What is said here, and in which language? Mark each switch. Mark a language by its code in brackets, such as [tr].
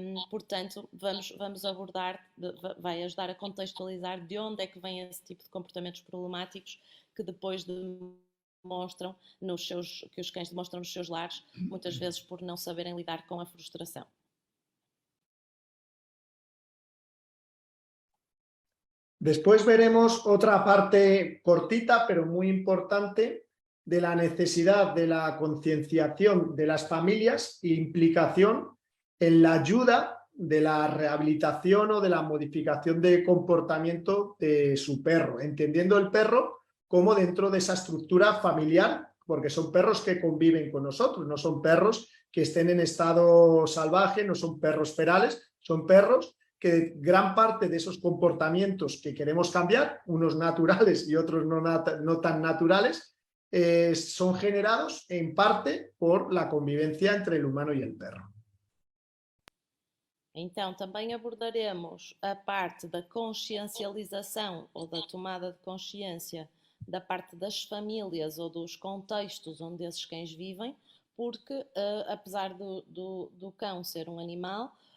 [pt] Portanto, vamos abordar, vai ajudar a contextualizar de onde é que vem esse tipo de comportamentos problemáticos que depois demonstram que os cães demonstram nos seus lares, muitas vezes por não saberem lidar com a frustração. [es] Después veremos otra parte cortita, pero muy importante, de la necesidad de la concienciación de las familias e implicación en la ayuda de la rehabilitación o de la modificación de comportamiento de su perro, entendiendo el perro como dentro de esa estructura familiar, porque son perros que conviven con nosotros, no son perros que estén en estado salvaje, no son perros ferales, son perros que gran parte de esos comportamientos que queremos cambiar, unos naturales y otros no tan naturales, son generados en parte por la convivencia entre el humano y el perro. [pt] Então, também abordaremos a parte da consciencialização ou da tomada de consciência da parte das famílias ou dos contextos onde esses cães vivem, porque apesar do cão ser um animal,